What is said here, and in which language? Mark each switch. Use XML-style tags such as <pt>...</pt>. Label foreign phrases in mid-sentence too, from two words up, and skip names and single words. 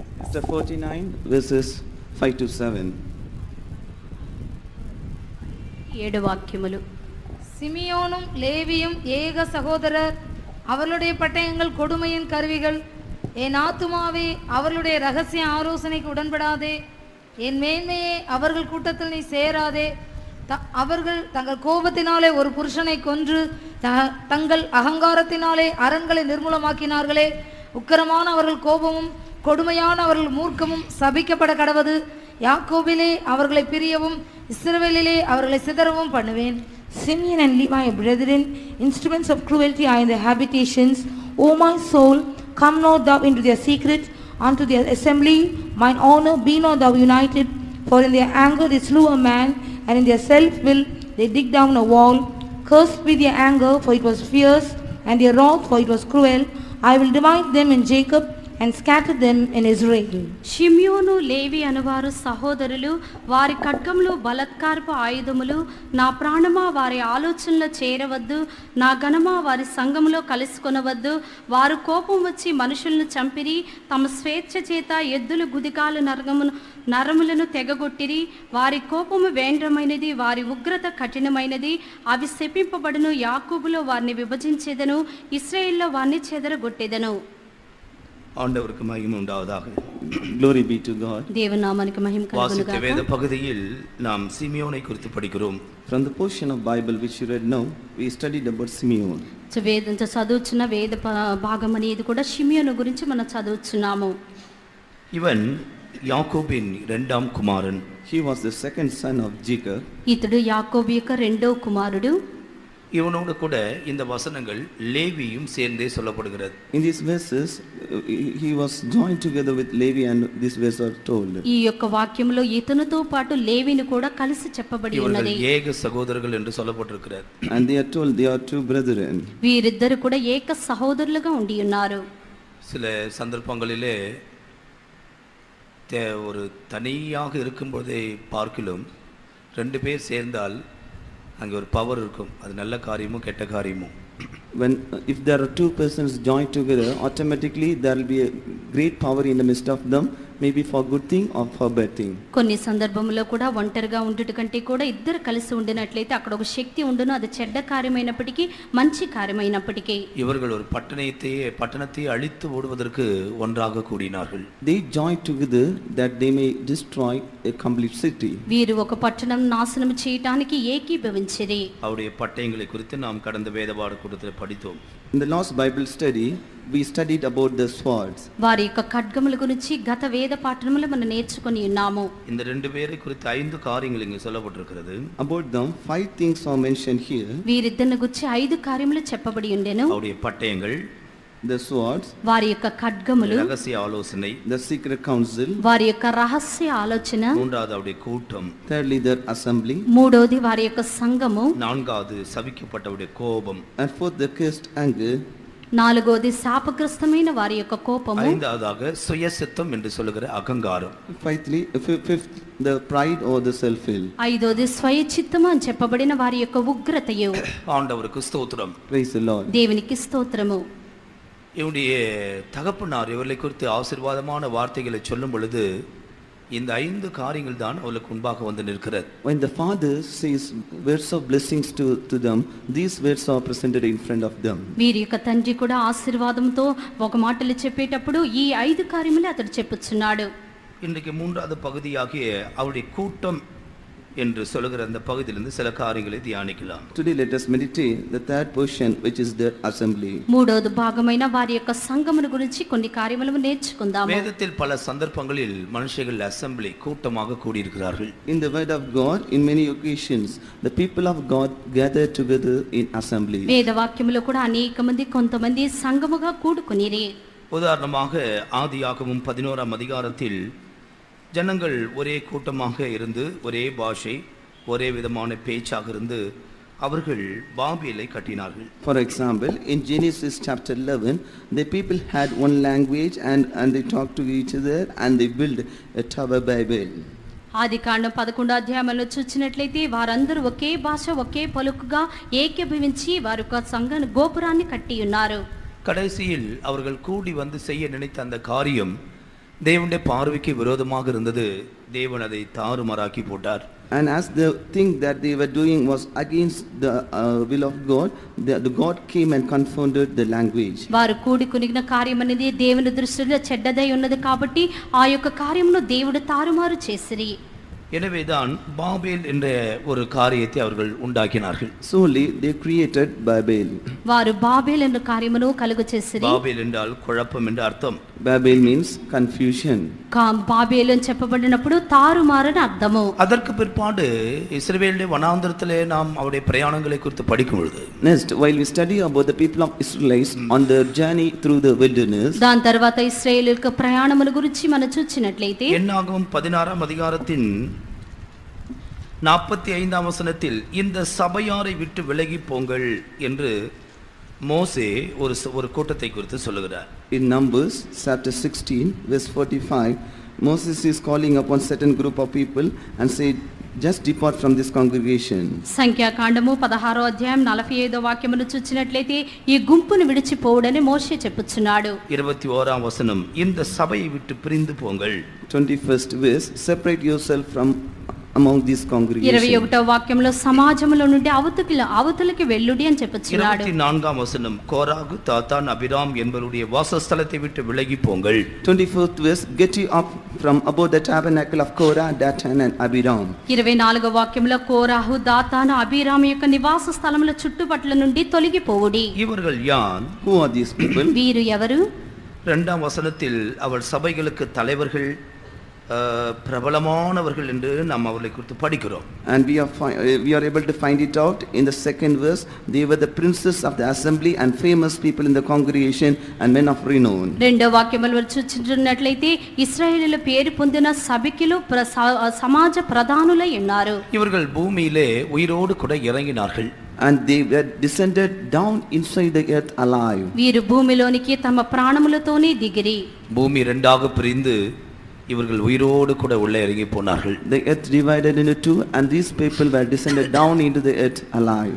<en>Chapter 49, verses 5 to 7.</en> <ta>7 வாக்கியములు. சிமியோனும் லேவியும் ஏக சகோதரர், அவர்களுடைய பட்டயங்கள் கொடுமையின் கருவிகள். என் ஆத்துமாவே அவர்களுடைய ரகசிய ஆலோசனைக்கு உடன்படாதே, என் மேன்மையே அவர்கள் கூட்டத்தில் நீ சேராதே. அவர்கள் தங்கள் கோபத்தினாலே ஒரு புருஷனை கொன்று தங்கள் அகங்காரத்தினாலே அரண்களை நிர்மூலமாக்கினார்களே. உக்கிரமான அவர்கள் கோபமும் கொடுமையான அவர்கள் மூர்க்கமும் சபிக்கப்பட கடவது. யாக்கோபிலே அவர்களை பிரியவும் இஸ்ரவேலிலே அவர்களை சிதறவும் பண்ணுவேன்.</ta> <en>Simeon and Levi, brethren, instruments of cruelty are in their habitations. O my soul, come not thou into their secret, unto their assembly. Mine honor be not thou united. For in their anger they slew a man, and in their self-will they dig down a wall. Cursed be their anger, for it was fierce, and their wrath, for it was cruel. I will divide them in Jacob, and scatter them in Israel.</en> <te>షిమ్యోను లేవి అనువారు సహోదరులు, వారి ఖడ్గములు బలత్కారపు ఆయుధములు. నా ప్రాణమా వారి ఆలోచనలో చేరవద్దు, నా ఘనమా వారి సంఘములో కలుసుకొనవద్దు. వారు కోపం వచ్చి మనుషులను చంపిరి, తమ స్వేచ్ఛ చేత ఎద్దులు గుదికాలు నరములను తెగగొట్టిరి. వారి కోపము వేంద్రమైనది, వారి ఉగ్రత కఠినమైనది. అవి శపింపబడును. యాకోబులో వారిని విభజించేదను, ఇశ్రాయేలులో వారిని చెదరగొట్టేదను.</te> <ta>ஆண்டவருக்கு மகிமை உண்டாவதாக.</ta> <en>Glory be to God.</en> <ta>தேவநாமனுக்கு மகிமை கலுగును வாசித்த வேத பகுதியில் நாம் சிமியோனை குறித்து படிக்கிறோம்.</ta> <en>From the portion of Bible which you read now, we studied about Simeon.</en> <te>చదువుచున్న వేద భాగం అనేది కూడా షిమియోను గురించి మనం చదువుచున్నాము.</te> <ta>இவன் யாக்கோபின் இரண்டாம் குமாரன்.</ta> <en>He was the second son of Jacob.</en> <te>ఇతడు యాకోబు యొక్క రెండో కుమారుడు.</te> <ta>இவனோடு கூட இந்த வசனங்கள் லேவியும் சேர்ந்தே சொல்லப்படுகிறது.</ta> <en>In these verses, he was joined together with Levi, and these verses are told.</en> <te>ఈ యొక్క వాక్యంలో ఇతనితో పాటు లేవిని కూడా కలిసి చెప్పబడి ఉన్నది.</te> <ta>இவர்கள் ஏக சகோதரர்கள் என்று சொல்லப்பட்டிருக்கிறது.</ta> <en>And they are told they are two brethren.</en> <te>వీరిద్దరు కూడా ఏక సహోదరులుగా ఉండి ఉన్నారు.</te> <ta>சில சந்தர்ப்பங்களிலே ஒரு தனியாக இருக்கும்போதே பார்க்கிலும் ரெண்டு பேர் சேர்ந்தால் அங்கே ஒரு பவர் இருக்கும். அது நல்ல காரியமும் கெட்ட காரியமும்.</ta> <en>When if there are two persons joined together, automatically there will be a great power in the midst of them, maybe for good thing or for bad thing.</en> <te>కొన్ని సందర్భములో కూడా ఒంటరిగా ఉండుట కంటే కూడా ఇద్దరు కలిసి ఉండినట్లయితే అక్కడ ఒక శక్తి ఉండును. అది చెడ్డ కార్యమైనప్పటికీ మంచి కార్యమైనప్పటికీ.</te> <ta>இவர்கள் ஒரு பட்டணத்தை அழித்து ஓடுவதற்கு ஒன்றாக கூடினார்கள்.</ta> <en>They joined together that they may destroy a complete city.</en> <te>వీరు ఒక పట్టణం నాశనం చేయడానికి ఏకీభవించిరి.</te> <ta>அவருடைய பட்டயங்களை குறித்து நாம் கடந்த வேத பாடக்கூட்டத்தில் படித்தோம்.</ta> <en>In the last Bible study, we studied about the swords.</en> <te>వారి యొక్క ఖడ్గముల గురించి గత వేద పాఠములో మనం నేర్చుకొని ఉన్నాము.</te> <ta>இந்த ரெண்டு பேரை குறித்து 5 காரியங்கள் இங்கே சொல்லப்பட்டிருக்கிறது.</ta> <en>About them 5 things are mentioned here.</en> <te>వీరిద్దరిని గురించి 5 కార్యములు చెప్పబడి ఉండెను.</te> <ta>அவருடைய பட்டயங்கள்,</ta> <en>the swords,</en> <te>వారి యొక్క ఖడ్గములు,</te> <ta>ரகசிய ஆலோசனை,</ta> <en>the secret council,</en> <te>వారి యొక్క రహస్య ఆలోచన,</te> <ta>மூன்றாவது அவருடைய கூட்டம்,</ta> <en>thirdly their assembly,</en> <te>మూడోది వారి యొక్క సంఘము,</te> <ta>நான்காவது சபிக்கப்பட்டவருடைய கோபம்,</ta> <en>and fourth the cursed anger,</en> <te>నాలుగోది శాపగ్రస్తమైన వారి యొక్క కోపము,</te> <ta>ஐந்தாவதாக சுயசித்தம் என்று சொல்லுகிற அகங்காரம்,</ta> <en>fifth the pride or the self will,</en> <te>ఐదోది స్వయచిత్తము అని చెప్పబడిన వారి యొక్క ఉగ్రతయు.</te> <ta>ஆண்டவருக்கு ஸ்தோத்திரம்.</ta> <en>praise the Lord.</en> <te>దేవునికి స్తోత్రము.</te> <ta>இவனுடைய தகப்பனார் இவர்களை குறித்து ஆசீர்வாதமான வார்த்தைகளை சொல்லும் பொழுது இந்த 5 காரியங்கள் தான் அவளுக்கு முன்பாக வந்து நிற்கிறது.</ta> <en>When the father says words of blessings to them, these words are presented in front of them.</en> <te>వీరి యొక్క తండ్రి కూడా ఆశీర్వాదంతో ఒక మాటలు చెప్పేటప్పుడు ఈ 5 కార్యములు అతడు చెప్పుచున్నాడు.</te> <ta>இன்றைக்கு மூன்றாவது பகுதியாகிய அவருடைய கூட்டம் என்று சொல்லுகிற அந்த பகுதியிலிருந்து சில காரியங்களை தியானிக்கலாம்.</ta> <en>Today let us meditate the third portion, which is the assembly.</en> <te>మూడోది భాగమైన వారి యొక్క సంఘమును గురించి కొన్ని కార్యములను నేర్చుకుందాము.</te> <ta>வேதத்தில் பல சந்தர்ப்பங்களில் மனுஷர்கள் அசெம்பிளி கூட்டமாக கூடியிருக்கிறார்கள்.</ta> <en>In the word of God, in many occasions the people of God gather together in assembly.</en> <te>వేద వాక్యములో కూడా అనేక మంది కొంతమంది సంఘముగా కూడుకొనిరి.</te> <ta>உதாரணமாக ஆதியாகமம் 11ஆம் அதிகாரத்தில் ஜனங்கள் ஒரே கூட்டமாக இருந்து ஒரே பாஷை ஒரே விதமான பேச்சாக இருந்து அவர்கள் பாபிலை கட்டினார்கள்.</ta> <en>For example, in Genesis chapter 11, the people had one language and they talked to each other and they built a tower Babel.</en> <te>ఆదికాండం 11వ అధ్యాయంలో చూచినట్లయితే వారందరూ ఒకే భాష ఒకే పలుకుగా ఏకీభవించి వారి యొక్క సంఘ గోపురాన్ని కట్టి ఉన్నారు.</te> <ta>கடைசியில் அவர்கள் கூடி வந்து செய்ய நினைத்த அந்த காரியம் தேவனுடைய பார்வைக்கு விரோதமாக இருந்தது. தேவன் அதை தாறுமாறாக்கி போட்டார்.</ta> <en>And as the thing that they were doing was against the will of God, the God came and confounded the language.</en> <te>వారు కూడి కునిగిన కార్యం అనేది దేవుని దృష్టిలో చెడ్డదై ఉన్నది కాబట్టి ఆ యొక్క కార్యమును దేవుడు తారుమారు చేసిరి.</te> <ta>எனவேதான் பாபேல் என்ற ஒரு காரியத்தை அவர்கள் உண்டாக்கினார்கள்.</ta> <en>Solely they created Babel.</en> <te>వారు బాబేల్ ఎన్న కార్యమును కలుగు చేసిరి.</te> <ta>பாபேல் என்றால் குழப்பம் என்று அர்த்தம்.</ta> <en>Babel means confusion.</en> <te>బాబేలు అని చెప్పబడినప్పుడు తారుమారని అర్థము.</te> <ta>அதற்கு பிற்பாடு இஸ்ரவேலுடைய வனாந்தரத்திலே நாம் அவருடைய பிரயாணங்களை குறித்து படிக்கும் பொழுது,</ta> <en>Next, while we study about the people of Israelites on their journey through the wilderness,</en> <te>దాని తర్వాత ఇశ్రాయేలుకు ప్రయాణముల గురించి మనం చూచినట్లయితే</te> <ta>என்னாகும் 16ஆம் அதிகாரத்தின் 45ஆம் வசனத்தில் இந்த சபையாரை விட்டு விலகி போங்கள் என்று மோசே ஒரு கூட்டத்தை குறித்து சொல்லுகிறார்.</ta> <en>in Numbers chapter 16 verse 45, Moses is calling upon certain group of people and said, just depart from this congregation.</en> <te>సంఖ్యాకాండము 16వ అధ్యాయం 45వ వాక్యమును చూచినట్లయితే ఈ గుంపును విడిచిపోవుడని మోషే చెప్పుచున్నాడు.</te> <ta>21ஆம் வசனம் இந்த சபையை விட்டு பிரிந்து போங்கள்.</ta> <en>21st verse, separate yourself from among this congregation.</en> <te>21వ వాక్యంలో సమాజములో నుండి అవతలికి వెళ్ళుడి అని చెప్పుచున్నాడు.</te> <ta>24ஆம் வசனம் கோராகு தாத்தான் அபிராம் என்பவருடைய வாசஸ்தலத்தை விட்டு விலகி போங்கள்.</ta> <en>24th verse, get you up from above the tabernacle of Korah, Dathan and Abiram.</en> <te>24వ వాక్యంలో కోరాహు దాతాను అబీరాము యొక్క నివాస స్థలముల చుట్టుపట్ల నుండి తొలగిపోవుడి.</te> <ta>இவர்கள் யார்?</ta> <en>Who are these people?</en> <te>వీరు ఎవరు?</te> <ta>2ஆம் வசனத்தில் அவள் சபைகளுக்கு தலைவர்கள் பிரபலமானவர்கள் என்று நாம் அவர்களை குறித்து படிக்கிறோம்.</ta> <en>And we are able to find it out in the second verse. They were the princes of the assembly and famous people in the congregation and men of renown.</en> <te>రెండో వాక్యములో చూచినట్లయితే ఇశ్రాయేలుల పేరు పొందిన సభికులు సమాజ ప్రధానులై ఉన్నారు.</te> <ta>இவர்கள் பூமியிலே உயிரோடு கூட இறங்கினார்கள்.</ta> <en>And they were descended down inside the earth alive.</en> <te>వీరు భూమిలోనికి తమ ప్రాణములతోనే దిగిరి.</te> <ta>பூமி இரண்டாக பிரிந்து இவர்கள் உயிரோடு கூட உள்ளே இறங்கி போனார்கள்.</ta> <en>The earth divided into two and these people were descended down into the earth alive.</en>